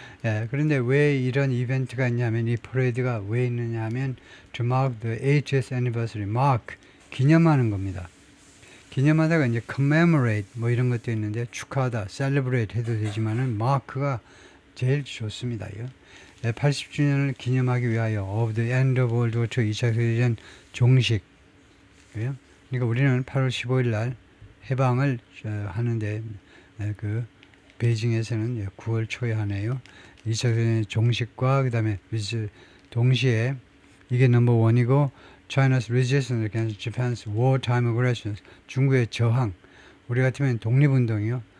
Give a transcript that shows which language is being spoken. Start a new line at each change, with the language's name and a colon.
Korean: 예, 그런데 왜 이런 이벤트가 있냐면 이 퍼레이드가 왜 있느냐 하면
English: to mark the 80th anniversary,
Korean: mark 기념하는 겁니다. 기념하다가 이제 commemorate 뭐 이런 것도 있는데 축하하다, celebrate 해도 되지만은 mark가 제일 좋습니다. 80주년을 기념하기 위하여
English: of the end of World War II
Korean: 2차 세계대전 종식. 그러니까 우리는 8월 15일 날 해방을 하는데 그 베이징에서는 9월 초에 하네요. 2차 세계대전 종식과 그 다음에 동시에 이게 넘버 원이고
English: China's resistance against Japan's wartime aggression,
Korean: 중국의 저항, 우리 같으면 독립운동이요.